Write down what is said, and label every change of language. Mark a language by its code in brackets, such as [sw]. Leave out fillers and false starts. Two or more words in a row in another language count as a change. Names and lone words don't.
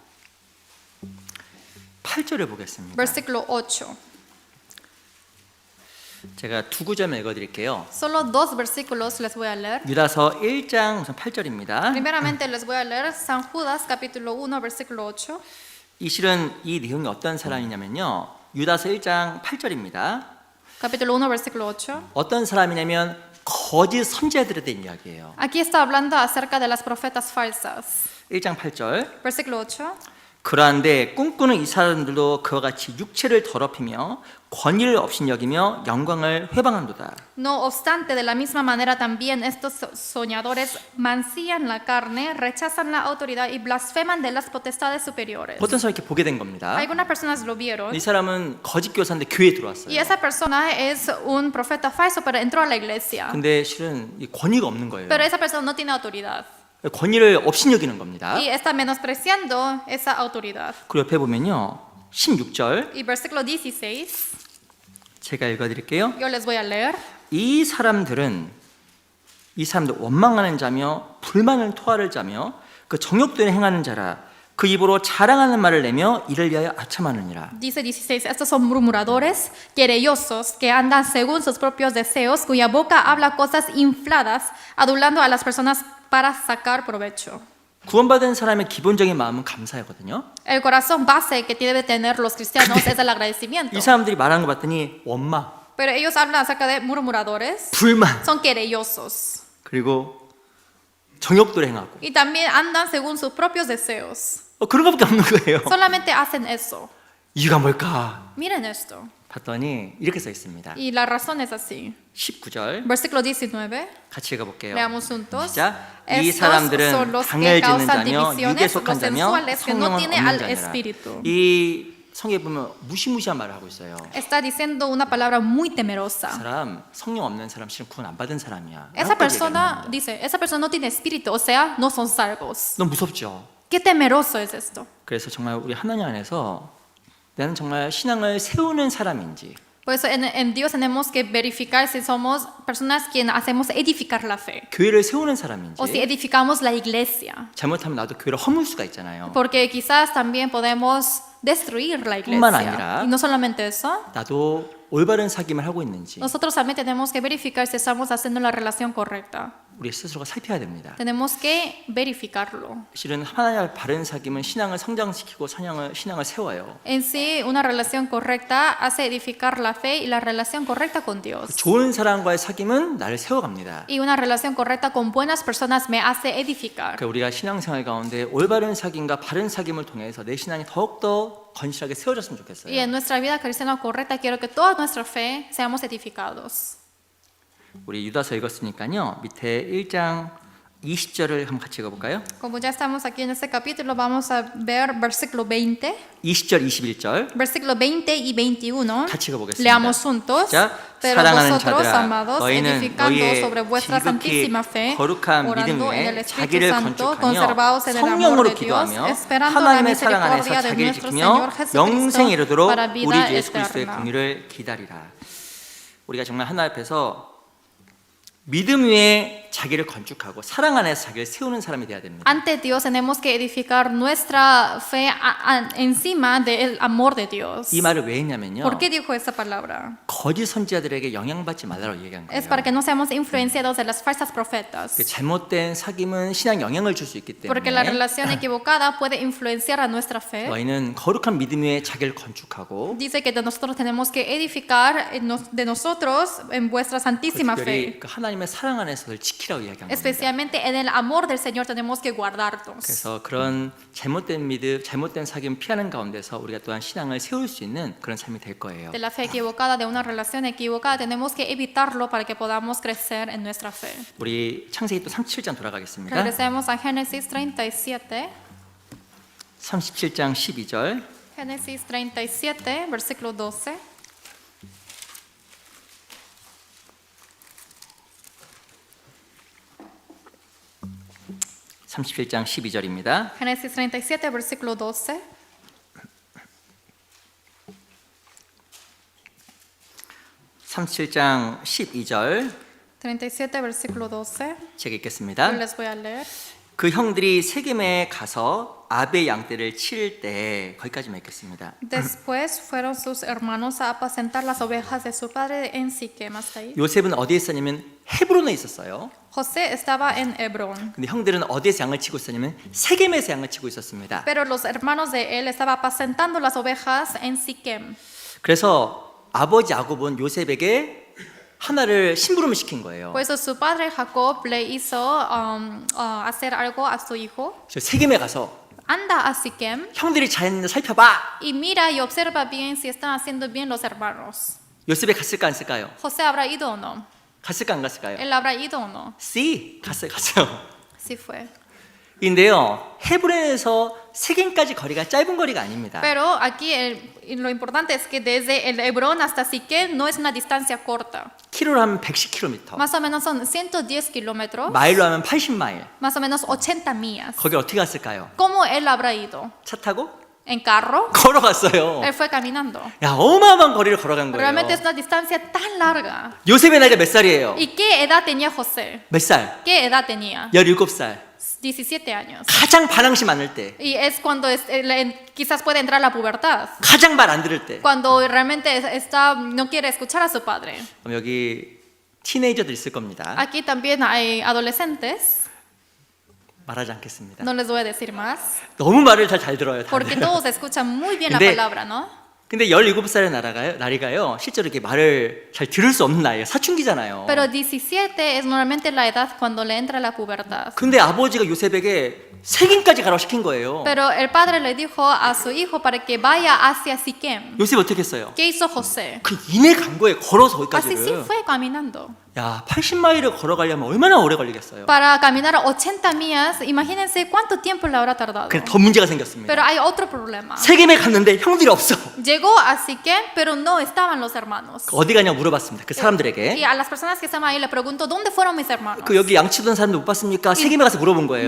[ko] 8절을 보겠습니다. [es] versículo 8. [ko] 제가 두 구절만 읽어드릴게요. [es] Solo dos versículos les voy a leer. [ko] 유다서 1장 우선 8절입니다. [es] Primeramente les voy a leer San Judas, capítulo 1, versículo 8. [ko] 이 실은 이 내용이 어떤 사람이냐면요. 유다서 1장 8절입니다. [es] Capítulo 1, versículo 8. [ko] 어떤 사람이냐면 거짓 선지자들에 대한 이야기예요. [es] Aquí está hablando acerca de las profetas falsas. [ko] 1장 8절. [es] Versículo 8. [ko] 그러한데 꿈꾸는 이 사람들도 그와 같이 육체를 더럽히며 권위를 업신여기며 영광을 회방한도다. [es] No obstante, de la misma manera también estos soñadores mancillan la carne, rechazan la autoridad y blasfeman de las potestades superiores. [ko] 어떤 사람이 이렇게 보게 된 겁니다. [es] Algunas personas lo vieron [ko] 이 사람은 거짓 교사인데 교회에 들어왔어요. [es] y esa persona es un profeta falso, pero entró a la iglesia. [ko] 근데 실은 이 권위가 없는 거예요. [es] Pero esa persona no tiene autoridad [ko] 권위를 업신여기는 겁니다. [es] y está menospreciando esa autoridad. [ko] 그리고 옆에 보면요, 16절 [es] Y versículo 16, [ko] 제가 읽어드릴게요. [es] yo les voy a leer. [ko] 이 사람들 원망하는 자며 불만을 토하를 자며 그 정욕되는 행하는 자라. 그 입으로 자랑하는 말을 내며 이를 위하여 아첨하느니라. [es] Dice 16, estos son murmuradores, querellosos, que andan según sus propios deseos, cuya boca habla cosas infladas, adulando a las personas para sacar provecho. [ko] 구원받은 사람의 기본적인 마음은 감사하거든요. [es] El corazón base que deben tener los cristianos es el agradecimiento. [ko] 이 사람들이 말하는 거 봤더니 원망, [es] Pero ellos hablan acerca de murmuradores, [ko] 불만, [es] son querellosos. [ko] 그리고 정욕도 행하고 [es] Y también andan según sus propios deseos. [ko] 그런 것밖에 없는 거예요. [es] Solamente hacen eso. [ko] 이유가 뭘까? [es] Miren esto. [ko] 봤더니 이렇게 써 있습니다. [es] Y la razón es así. [ko] 19절 [es] Versículo 19. [ko] 같이 읽어볼게요. [es] Leamos juntos. [ko] 시작. 이 [es] Estos [ko] 사람들은 [es] son los que [ko] 당을 짓는 [es] causan [ko] 자며 육에 [es] divisiones, [ko] 속한 [es] los [ko] 자며 [es] sensuales que no [ko] 성령은 [es] tienen [ko] 없는 [es] al [ko] 자니라. [es] espíritu. [ko] 이 성에 보면 무시무시한 말을 하고 있어요. [es] Está diciendo una palabra muy [ko] 그 [es] temerosa. [ko] 사람 성령 없는 사람 실은 구원 안 받은 사람이야. [es] Esa [ko] 라고 [es] persona, [ko] 얘기하는 겁니다. [es] dice, esa persona no tiene espíritu, o sea, no son salvos. [ko] 너무 무섭죠. [es] Qué temeroso es esto. [ko] 그래서 정말 우리 하나님 안에서 나는 정말 신앙을 세우는 사람인지 [es] Por eso en Dios tenemos que verificar si somos personas quienes hacemos edificar la fe [ko] 교회를 세우는 [es] o si [ko] 사람인지 [es] edificamos la iglesia. [ko] 잘못하면 나도 교회를 허물 수가 있잖아요. [es] Porque quizás también podemos destruir la [ko] 뿐만 [es] iglesia. [ko] 아니라 [es] Y no solamente eso, [ko] 나도 올바른 사귐을 하고 있는지 [es] nosotros también tenemos que verificar si estamos haciendo la relación correcta. [ko] 우리 스스로가 살펴야 됩니다. [es] Tenemos que verificarlo. [ko] 실은 하나님의 바른 사귐은 신앙을 성장시키고 신앙을 세워요. [es] En sí, una relación correcta hace edificar la fe y la relación correcta con Dios. [ko] 좋은 사람과의 사귐은 나를 세워갑니다. [es] Y una relación correcta con buenas personas me hace edificar. [ko] 그러니까 우리가 신앙생활 가운데 올바른 사귐과 바른 사귐을 통해서 내 신앙이 더욱더 건실하게 세워졌으면 좋겠어요. [es] Y en nuestra vida cristiana correcta quiero que toda nuestra fe seamos edificados. [ko] 우리 유다서 읽었으니까요. 밑에 1장 20절을 한번 같이 읽어볼까요? [es] Como ya estamos aquí en este capítulo, vamos a ver versículo 20, [ko] 20절, 21절 [es] versículo 20 y 21. [ko] 같이 읽어보겠습니다. [es] Leamos juntos. [ko] 자, [es] Pero [ko] 사랑하는 [es] vosotros, [ko] 자들아, [es] amados, [ko] 너희는 [es] edificando [ko] 너희의 [es] sobre vuestra [ko] 지극히 [es] santísima fe, [ko] 거룩한 믿음 [es] orando en el [ko] 위에 [es] Espíritu [ko] 자기를 [es] Santo, [ko] 건축하며 [es] conservaos en el amor [ko] 성령으로 [es] de Dios, [ko] 기도하며 [es] esperando la [ko] 하나님의 사랑 안에서 [es] misericordia de [ko] 자기를 [es] nuestro [ko] 지키며 [es] Señor Jesucristo [ko] 영생에 이르도록 [es] para [ko] 우리 [es] vida [ko] 주 예수 그리스도의 [es] eterna. [ko] 긍휼을 기다리라. 우리가 정말 하나님 앞에서 믿음 위에 자기를 건축하고 사랑 안에서 자기를 세우는 사람이 돼야 됩니다. [es] Ante Dios tenemos que edificar nuestra fe encima del amor de Dios. [ko] 이 말을 왜 했냐면요. [es] ¿Por qué dijo esa palabra? [ko] 거짓 선지자들에게 영향받지 말라고 얘기한 거예요. [es] Es para que no seamos influenciados de las falsas profetas. [ko] 그 잘못된 사귐은 신앙 영향을 줄 수 있기 [es] Porque la [ko] 때문에 [es] relación equivocada puede influenciar a nuestra fe. [ko] 너희는 거룩한 믿음 위에 자기를 건축하고 [es] Dice que de nosotros tenemos que edificar de nosotros en vuestra santísima [ko] 특별히 [es] fe. [ko] 그 하나님의 사랑 안에서를 지키라고 이야기한 겁니다. [es] Especialmente en el amor del Señor tenemos que guardarnos. [ko] 그래서 그런 잘못된 믿음, 잘못된 사귐 피하는 가운데서 우리가 또한 신앙을 세울 수 있는 그런 삶이 될 거예요. [es] De la fe equivocada, de una relación equivocada, tenemos que evitarlo para que podamos crecer en nuestra fe. [ko] 우리 창세기 또 37장 돌아가겠습니다. [es] Regresemos a Génesis 37. [ko] 37장 12절. [es] Génesis 37, versículo 12. [ko] (37장 12절입니다) [es] Génesis 37, versículo 12. [ko] (37장 12절) [es] 37, versículo 12. [ko] 제가 [es] Yo [ko] 읽겠습니다. [es] les voy a leer. [ko] 그 형들이 세겜에 가서 아베 양떼를 치를 때 거기까지만 읽겠습니다. [es] Después fueron sus hermanos a apacentar las ovejas de su padre en Siquem. Hasta ahí. [ko] 요셉은 어디에 있었냐면 헤브론에 있었어요. [es] José estaba en Hebrón, [ko] 근데 형들은 어디에서 양을 치고 있었냐면 세겜에서 양을 치고 있었습니다. [es] pero los hermanos de él estaban apacentando las ovejas en Siquem. [ko] 그래서 아버지 야곱은 요셉에게 하나를 심부름을 시킨 거예요. [es] Por eso su padre Jacob le hizo hacer algo a su hijo. [ko] 저 세겜에 가서 [es] anda a Siquem [ko] 형들이 잘했는데 살펴봐. [es] y mira y observa bien si están haciendo bien los hermanos. [ko] 요셉이 갔을까 안 갔을까요? [es] José habrá ido o no. [ko] 갔을까 안 갔을까요? [es] Él habrá ido o no. [ko] C 갔어요. [es] Sí fue. [ko] 인데요, 헤브론에서 세겜까지 거리가 짧은 거리가 아닙니다. [es] Pero aquí lo importante es que desde el Hebrón hasta Siquem no es una distancia corta. [ko] 키로로 하면 110km, [es] Más o menos son 110 kilómetros, [ko] 마일로 하면 80마일. [es] más o menos 80 millas. [ko] 거기 어떻게 갔을까요? [es] ¿Cómo él habrá ido? [ko] 차 타고? [es] ¿En carro? [ko] 걸어갔어요. [es] Él fue caminando. [ko] 야, 어마어마한 거리를 걸어간 거예요. [es] Realmente es una distancia tan larga. [ko] 요셉의 나이가 몇 살이에요? [es] ¿Y qué edad tenía José? [ko] 몇 살? [es] ¿Qué edad tenía? [ko] 17살. [es] 17 años. [ko] 가장 반항심 많을 때, [es] Y es cuando quizás puede entrar la pubertad. [ko] 가장 말 안 들을 때. [es] Cuando realmente no quiere escuchar a su padre. [ko] 그럼 여기 티네이저들 있을 겁니다. [es] Aquí también hay adolescentes. [ko] 말하지 않겠습니다. [es] No les voy a decir más. [ko] 너무 말을 잘 들어요. [es] Porque [ko] 다들. [es] todos escuchan muy bien la [ko] 근데- [es] palabra, ¿no? [ko] 근데 17살의 나이가요, 실제로 이렇게 말을 잘 들을 수 없는 나이에요. 사춘기잖아요. [es] Pero 17 es normalmente la edad cuando le entra la pubertad. [ko] 근데 아버지가 요셉에게 세겜까지 가라고 시킨 거예요. [es] Pero el padre le dijo a su hijo para que vaya hacia Siquem. [ko] 요셉이 어떻게 했어요? [es] ¿Qué hizo José? [ko] 그 이내 간 거예요. 걸어서 [es] Así sí [ko] 거기까지를. [es] fue caminando. [ko] 야, 80마일을 걸어가려면 얼마나 오래 걸리겠어요. [es] Para caminar 80 millas, imagínense cuánto tiempo le habrá tardado. [ko] 근데 더 문제가 생겼습니다. [es] Pero hay otro problema. [ko] 세겜에 갔는데 형들이 없어. [es] Llegó a Siquem, pero no estaban los hermanos. [ko] 어디 가냐고 물어봤습니다. 그 [es] Y [ko] 사람들에게. [es] a las personas que estaban ahí le preguntó, ¿dónde fueron mis hermanos? [ko] 그 여기 양치던 사람들 못 봤습니까? 세겜에 가서 물어본 거예요.